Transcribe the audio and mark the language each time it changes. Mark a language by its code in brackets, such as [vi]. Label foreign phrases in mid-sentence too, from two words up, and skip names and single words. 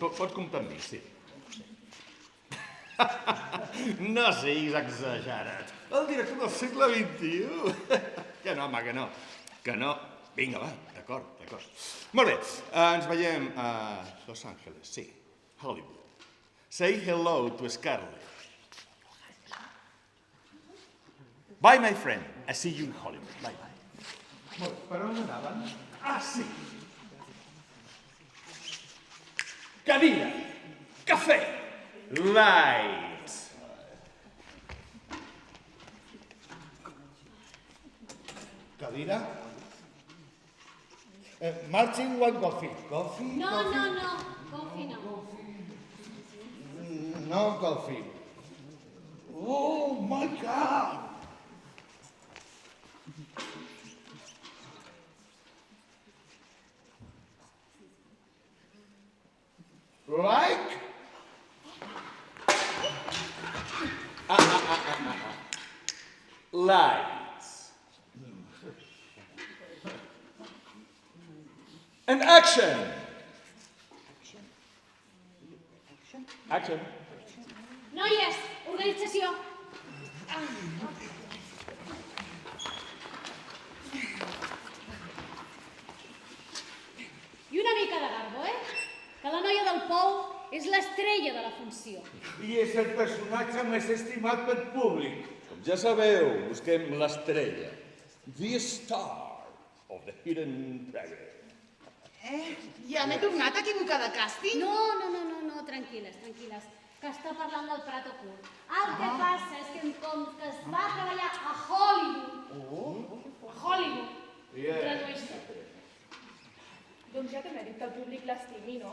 [ca] Pots comptar amb mi, sí. No siguis exagerat. El director del segle XXI. Que no, home, que no. Vinga, va, d'acord. Molt bé, ens veiem a Los Angeles, sí, Hollywood. [en] Say hello to Scarlett. Bye, my friend. I see you in Hollywood. Bye. [ca] Per on anaven? Ah, sí. Cadira, cafè, lights. Cadira? [en] Marching one coffee. Coffee? No. Coffee no. No coffee. Oh, my God. Like? Lights. And action. Action. [ca] Noies, organització. I una mica de garbo, Que la noia del Pou és l'estrella de la funció. I és el personatge més estimat pel públic. Com ja sabeu, busquem l'estrella. [en] The star of the hidden treasure. [ca] Ja m'he tornat a equivocar de càsting? No, tranquil·les. Que està parlant del Prat Ocult. El que passa és que com que es va treballar a Hollywood, tradueix tot. Doncs ja té mèrit que el públic l'estimi, no?